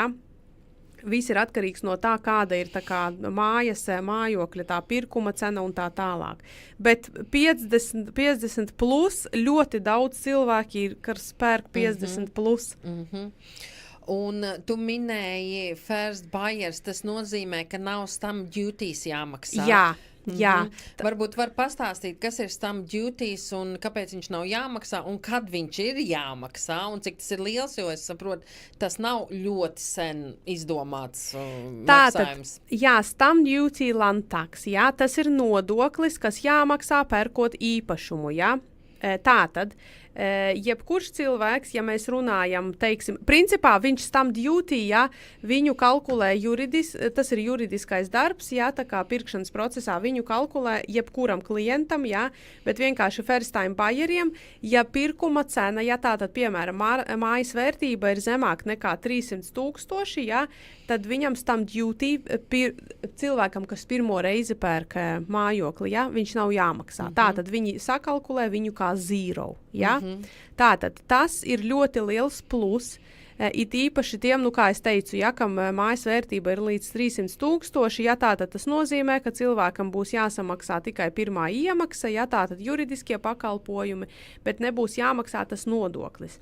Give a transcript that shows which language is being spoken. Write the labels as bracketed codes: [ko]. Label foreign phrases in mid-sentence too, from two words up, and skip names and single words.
[lv] Viss ir atkarīgs no tā, kāda ir tā kā mājokļa, tā pirkuma cena un tā tālāk. Bet 50 plus ļoti daudz cilvēki ir, kas pērk 50 plus. Un tu minēji [en] first buyers, [lv] tas nozīmē, ka nav [en] stamp duties [lv] jāmaksā. Jā. Varbūt var pastāstīt, kas ir [en] stamp duties [lv] un kāpēc viņš nav jāmaksā un kad viņš ir jāmaksā un cik tas ir liels, jo es saprotu, tas nav ļoti sen izdomāts maksājums. [en] Stamp duty land tax, [lv] tas ir nodoklis, kas jāmaksā pērkot īpašumu, Tātad, jebkurš cilvēks, ja mēs runājam, teiksim, principā viņš [en] stamp duty, [lv] viņu kalkulē tas ir juridiskais darbs, tā kā pirkšanas procesā viņu kalkulē jebkuram klientam, bet vienkārši [en] first time buyeriem, [lv] ja pirkuma cena, tātad, piemēram, mājas vērtība ir zemāk nekā 300,000, tad viņam [en] stamp duty [lv] cilvēkam, kas pirmo reizi pērk mājokli, viņš nav jāmaksā. Tātad viņi sakalkulē viņu kā zero, Tātad tas ir ļoti liels plus, it īpaši tiem, kā es teicu, kam mājas vērtība ir līdz 300,000, tātad tas nozīmē, ka cilvēkam būs jāsamaksā tikai pirmā iemaksa, tātad juridiskie pakalpojumi, bet nebūs jāmaksā tas nodoklis.